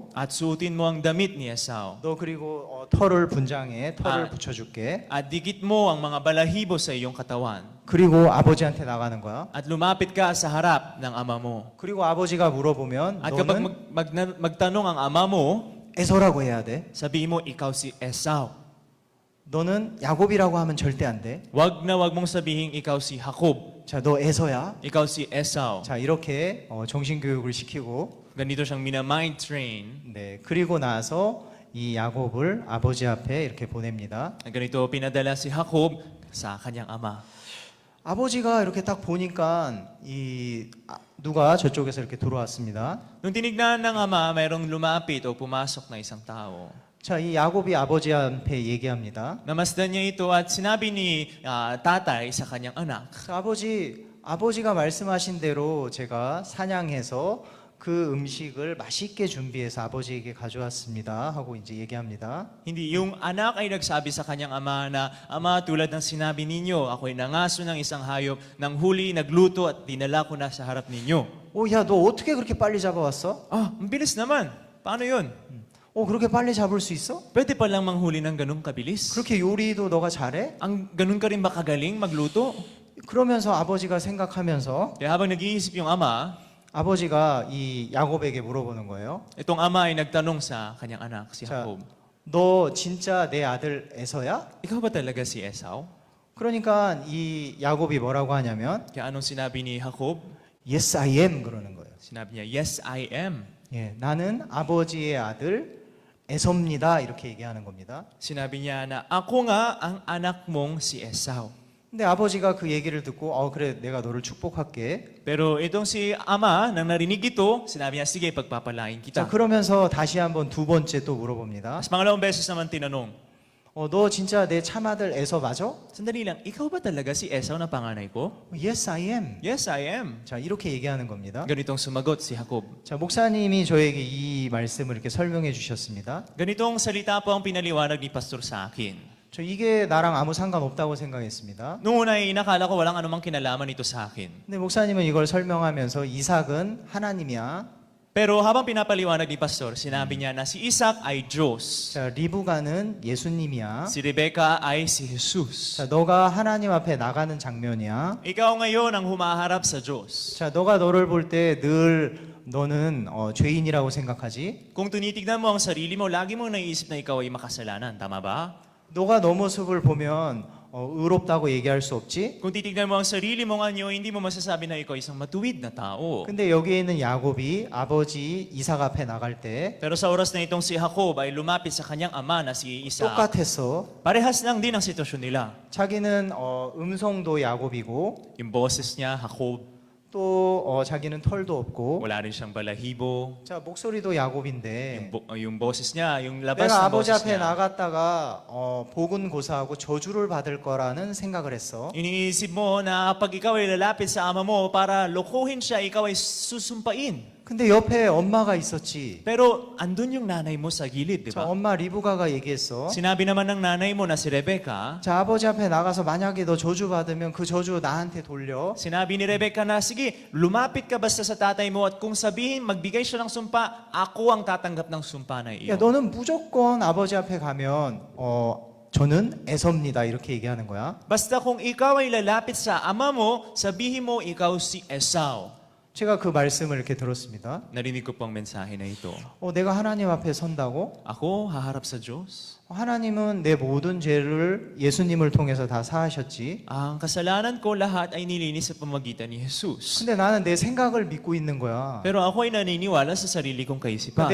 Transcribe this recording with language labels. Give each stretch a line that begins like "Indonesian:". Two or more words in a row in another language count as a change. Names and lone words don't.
Filipino: At suotin mo ang damit ni Esau.
Korean: 너 그리고 털을 분장해. 털을 붙여줄게.
Filipino: At dikit mo ang mga balahibo sa iyong katawan.
Korean: 그리고 아버지한테 나가는 거야.
Filipino: At lumapit ka sa harap ng ama mo.
Korean: 그리고 아버지가 물어보면
Filipino: At kapag
Korean: 너는
Filipino: magtanong ang ama mo,
Korean: 에서라고 해야 돼.
Filipino: sabihin mo, ikaw si Esau.
Korean: 너는 야곱이라고 하면 절대 안 돼.
Filipino: Wag mong sabihin, ikaw si Jacob.
Korean: 자, 너 에서야.
Filipino: Ikaw si Esau.
Korean: 자, 이렇게 정신교육을 시키고
Filipino: Ganito siyang mina-mind train.
Korean: 네, 그리고 나서 이 야곱을 아버지 앞에 이렇게 보냅니다.
Filipino: Ganito pinadala si Jacob sa kanyang ama.
Korean: 아버지가 이렇게 딱 보니까 누가 저쪽에서 이렇게 들어왔습니다.
Filipino: Nung tinignan ng ama, mayroong lumapit o pumasok na isang tao.
Korean: 자, 이 야곱이 아버지한테 얘기합니다.
Filipino: Namasdan niya ito at sinabi ni tatay sa kanyang anak,
Korean: 자, 아버지가 말씀하신 대로 제가 사냥해서 그 음식을 맛있게 준비해서 아버지에게 가져왔습니다. 하고 이제 얘기합니다.
Filipino: hindi yung anak ay nagsabi sa kanyang ama na, Ama, tulad ng sinabi ninyo, ako'y nangaso ng isang hayop, nang huli, nagluto at dinala ko na sa harap ninyo.
Korean: 오, 야, 너 어떻게 그렇게 빨리 잡아왔어?
Filipino: Ah, ang bilis naman. Paano yun?
Korean: 그렇게 빨리 잡을 수 있어?
Filipino: Pwede pa lang manghuli ng ganung kabilis?
Korean: 그렇게 요리도 너가 잘해?
Filipino: Ang ganun ka rin ba kagaling magluto?
Korean: 그러면서 아버지가 생각하면서
Filipino: Kaya habang nag-iisip yung ama,
Korean: 아버지가 이 야곱에게 물어보는 거예요.
Filipino: itong ama ay nagtanong sa kanyang anak, si
Korean: 자,
Filipino: Jacob,
Korean: 너 진짜 내 아들 에서야?
Filipino: ikaw ba talaga si Esau?
Korean: 그러니까 이 야곱이 뭐라고 하냐면
Filipino: Kaya anong sinabi ni Jacob?
English: Yes, I am
Korean: 그러는 거예요.
Filipino: Sinabi niya,
English: Yes, I am.
Korean: 예, 나는 아버지의 아들 에서입니다. 이렇게 얘기하는 겁니다.
Filipino: Sinabi niya na, ako nga ang anak mong si Esau.
Korean: 근데 아버지가 그 얘기를 듣고 그래 내가 너를 축복할게.
Filipino: Pero itong si ama, nang narinig ito, sinabi niya, sige, pagpapalain
Korean: 자,
Filipino: kita.
Korean: 그러면서 다시 한번 두 번째 또 물어봅니다.
Filipino: Mas pangalawang beses naman tinanong,
Korean: 너 진짜 내 참아들 에서 맞아?
Filipino: sandali lang, ikaw ba talaga si Esau na panganay ko?
English: Yes, I am. Yes, I am.
Korean: 자, 이렇게 얘기하는 겁니다.
Filipino: Ganitong sumagot si Jacob.
Korean: 자, 목사님이 저에게 이 말씀을 이렇게 설명해 주셨습니다.
Filipino: Ganitong salita po ang pinaliwanag ni pastor sa akin.
Korean: 저 이게 나랑 아무 상관없다고 생각했습니다.
Filipino: Noong una ay inakala ko walang anumang kinalaman ito sa akin.
Korean: 근데 목사님은 이걸 설명하면서 이삭은 하나님이야.
Filipino: Pero habang pinapaliwanag ni pastor, sinabi niya na si Isaac ay Diyos.
Korean: 자, 리브가는 예수님이야.
Filipino: Si Rebecca ay si Jesus.
Korean: 자, 너가 하나님 앞에 나가는 장면이야.
Filipino: Ikaw ngayon ang humaharap sa Diyos.
Korean: 자, 너가 너를 볼 때 늘 너는 죄인이라고 생각하지?
Filipino: Kung tinitignan mo ang sarili mo, lagi mong naiisip na ikaw ay makasalanan. Tama ba?
Korean: 너가 너 모습을 보면 의롭다고 얘기할 수 없지?
Filipino: Kung titignan mo ang sarili mong anyo, hindi mo masasabi na ikaw ay isang matuwid na tao.
Korean: 근데 여기에 있는 야곱이 아버지 이삭 앞에 나갈 때
Filipino: Pero sa oras na itong si Jacob ay lumapit sa kanyang ama na si Isaac.
Korean: 똑같았어.
Filipino: Parehas lang din ang sitwasyon nila.
Korean: 자기는 음성도 야곱이고
Filipino: Yung boses niya, Jacob,
Korean: 또 자기는 털도 없고
Filipino: wala rin siyang balahibo.
Korean: 자 목소리도 야곱인데
Filipino: Yung boses niya, yung labas
Korean: 내가
Filipino: ng
Korean: 아버지
Filipino: boses
Korean: 앞에
Filipino: niya.
Korean: 나갔다가 복은 고사하고 저주를 받을 거라는 생각을 했어.
Filipino: Iniisip mo na pag ikaw ay lalapit sa ama mo para lokohin siya, ikaw ay susumpain.
Korean: 근데 옆에 엄마가 있었지.
Filipino: Pero andun yung nanay mo sa gilid, di
Korean: 자
Filipino: ba?
Korean: 엄마 리브가가 얘기했어.
Filipino: Sinabi naman ng nanay mo na si Rebecca,
Korean: 자 아버지 앞에 나가서 만약에 너 저주 받으면 그 저주 나한테 돌려.
Filipino: sinabi ni Rebecca na, sige, lumapit ka basta sa tatay mo at kung sabihin magbigay siya ng sumpa, ako ang tatanggap ng sumpa na
Korean: 야
Filipino: iyo.
Korean: 너는 무조건 아버지 앞에 가면 저는 에서입니다 이렇게 얘기하는 거야.
Filipino: Basta kung ikaw ay lalapit sa ama mo, sabihin mo ikaw si Esau.
Korean: 제가 그 말씀을 이렇게 들었습니다.
Filipino: Narinig ko pong mensahe na ito.
Korean: 내가 하나님 앞에 선다고?
Filipino: Ako, haharap sa Diyos.
Korean: 하나님은 내 모든 죄를 예수님을 통해서 다 사하셨지.
Filipino: Ang kasalanan ko lahat ay nilinis sa pamagitan ni Jesus.
Korean: 근데 나는 내 생각을 믿고 있는 거야.
Filipino: Pero ako ay naniniwala sa sarili kong kaisipan.